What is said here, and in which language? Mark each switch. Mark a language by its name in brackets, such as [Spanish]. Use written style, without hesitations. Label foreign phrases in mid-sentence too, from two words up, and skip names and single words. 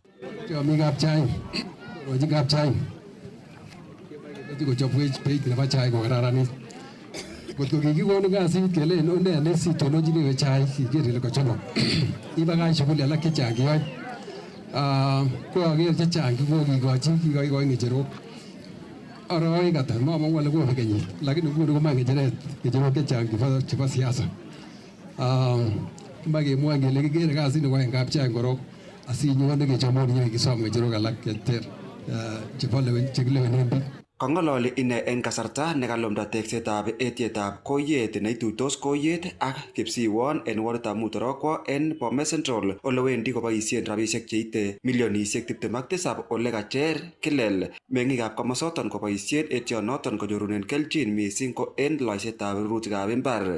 [Kalenjin] Chomikab chaik Wajikab chaik kochobwech beit nebo chaik kokararanit. Kot ko kikikonu kasit kelen onde ne sitonojini chaik kiker ile kochobok. Ibakach shughuli alak chechang kiyoe. Ko aker chechang kikokikoi ngecherok. Aroi kata mama wale ko kenyit lakini nguni ko ngecheret chechang chebo siasa. Mbakemwa kele kikere kasit nebo kapchain korok asinyone kechomoni kisom ngecherok alak cheter. Kang'ololi ine en kasarta nekalumda teksetab etietab koyet neituitos koyet ak kipsiwon en woditab Mutorokwo en Bomet Central ole wendi koboisien rabisiek cheite milionisiek 27 ole kacher Kilel meng'ikab komosoton koboisien etionoton konyorunen kelchin missing ko en loisetab rurutikab imbar.